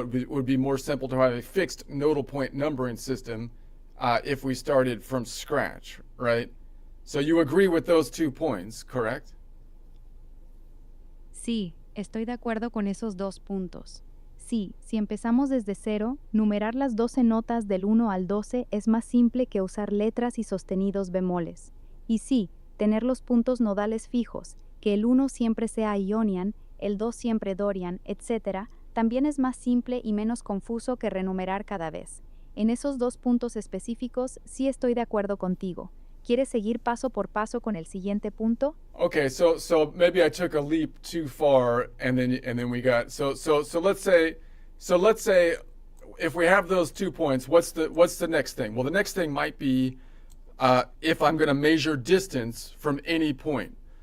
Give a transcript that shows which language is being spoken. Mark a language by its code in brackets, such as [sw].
[en] It would be more simple to have a fixed nodal point numbering system if we started from scratch, right? So you agree with those 2 points, correct? [es] Sí, estoy de acuerdo con esos 2 puntos. Sí, si empezamos desde cero, numerar las 12 notas del 1 al 12 es más simple que usar letras y sostenidos bemoles. Y sí, tener los puntos nodales fijos, que el 1 siempre sea Ionian, el 2 siempre Dorian, etc., también es más simple y menos confuso que renumerar cada vez. En esos 2 puntos específicos sí estoy de acuerdo contigo. ¿Quieres seguir paso por paso con el siguiente punto? [en] Okay, so maybe I took a leap too far, and then we got so let's say if we have those 2 points, what's the next thing? Well, the next thing might be if I'm going to measure distance from any point.